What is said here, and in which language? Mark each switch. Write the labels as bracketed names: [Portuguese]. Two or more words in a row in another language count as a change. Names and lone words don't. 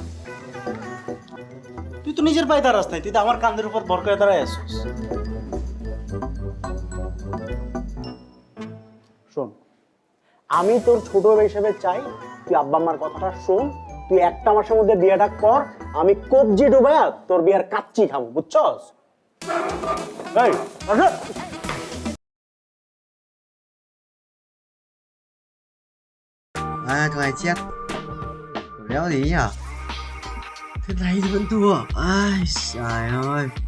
[Bangla] তুই তো নিজের পায়ে দাঁড়াস নাই তুই তো আমার কাঁধের উপর ভর করে দাঁড়ায় আসছিস শোন আমি তোর ছোট হিসেবে চাই তুই আব্বা আম্মার কথাটা শোন তুই 1 মাসের মধ্যে বিয়েটা কর আমি কবজি ডুবায়া তোর বিয়ার কাচ্চি খাবো বুঝছস এই আসো [Vietnamese] À, thằng này chết. Đéo gì nhỉ? Thế này thì vẫn thua. Ai, trời ơi.